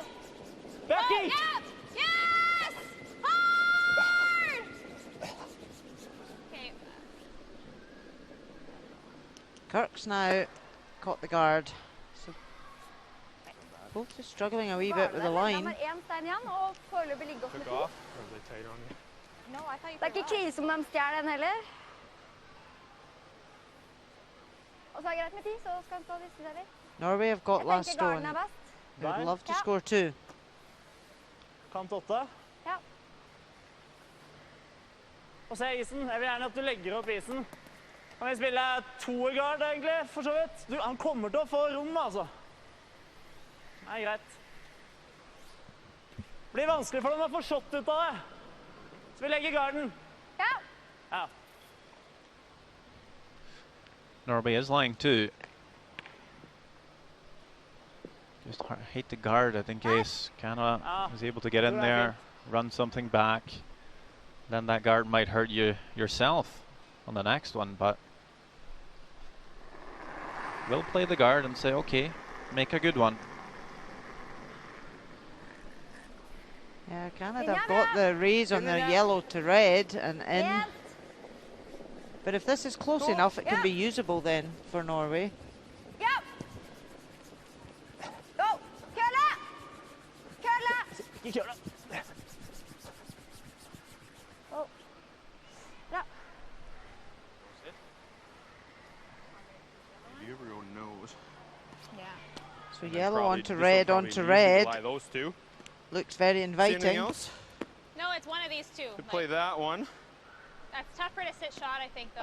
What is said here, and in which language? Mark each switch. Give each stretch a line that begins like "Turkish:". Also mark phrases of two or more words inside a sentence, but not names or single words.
English: Back Whoa, eat. yep. Yes! Hard! Okay. Kirk's now caught the guard. So both just struggling a wee bit with the line.
Norwegian: Det er én stein igjen, og foreløpig ligge opp med
English: Took to. off. Or was they tight on you? No, I thought you
Norwegian: Det er
English: put it
Norwegian: ikke
English: on.
Norwegian: krise om de stjeler den heller. Og så er det greit med 10, så skal han stå og diskutere.
English: Norway have got
Norwegian: Jeg
English: last
Norwegian: tenker garden
English: stone.
Norwegian: er best.
English: They would
Norwegian: Der.
English: love to
Norwegian: Ja.
English: score two.
Norwegian: Kant 8. Ja. Og se isen. Jeg vil gjerne at du legger opp isen. Kan vi spille toergard, egentlig, for så vidt? Du, han kommer til å få rom, altså. Nei, greit. Det blir vanskelig for dem å få shot ut av det. Så vi legger garden. Ja. Ja.
English: Norway is lying two. Just hate the guard, I think, Ace. Canada is able to get in there, run something back. Then that guard might hurt you yourself on the next one, but we'll play the guard and say, okay, make a good one. Yeah, Canada have got the raise on their yellow to red and in.
Norwegian: Én.
English: But if this is close enough, it can be usable then for Norway.
Norwegian: Ja. Go. Kølle. Kølle. Ikke kjør det. Oh. Bra.
English: You ever go nose? Yeah. So And then yellow probably- onto this will red probably onto easy to red. lie those two. Looks very See anything inviting. else? No, it's one of these two. Could play that one. That's tougher to sit shot, I think, though.